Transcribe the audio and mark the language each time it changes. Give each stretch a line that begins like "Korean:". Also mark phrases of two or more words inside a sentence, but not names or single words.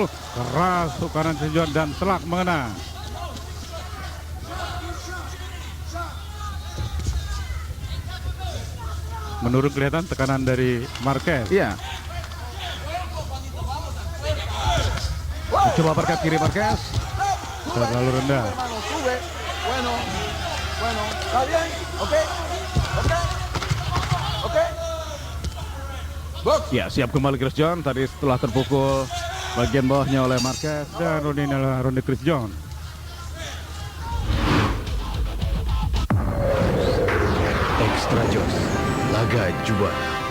Indonesian: Keras hook kanan Chris John dan telak mengena. Menurut kelihatan tekanan dari Marquez. Iya. Coba berkat kiri Marquez. Terlalu rendah.
Spanish: Hermano, sube. Bueno. Bueno. ¿Está bien? ¿Ok? ¿Ok? ¿Ok? Box.
Indonesian: Ya, siap kembali Chris John tadi setelah terpukul bagian bawahnya oleh Marquez. Dan ronde ini adalah ronde Chris John. Extra Jos, laga juara.